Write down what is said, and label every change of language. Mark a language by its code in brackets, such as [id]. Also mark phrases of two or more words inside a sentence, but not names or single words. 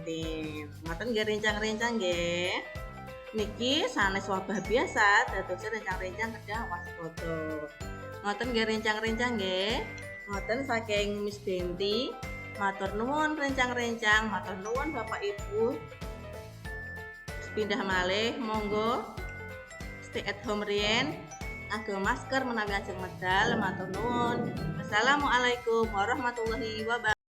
[jv] Ngoten nggih rencang-rencang nggih. Niki sanes wabah biasa, dadose rencang-rencang kedah waspada. Ngoten nggih rencang-rencang nggih. Ngoten saking Miss Denti. Matur nuwun rencang-rencang, matur nuwun Bapak Ibu. pindah malih monggo [en] stay at home [jv] riyen nganggo masker menawi ajeng medal. Matur nuwun. [ar] والسلام عليكم ورحمة الله وبركاته.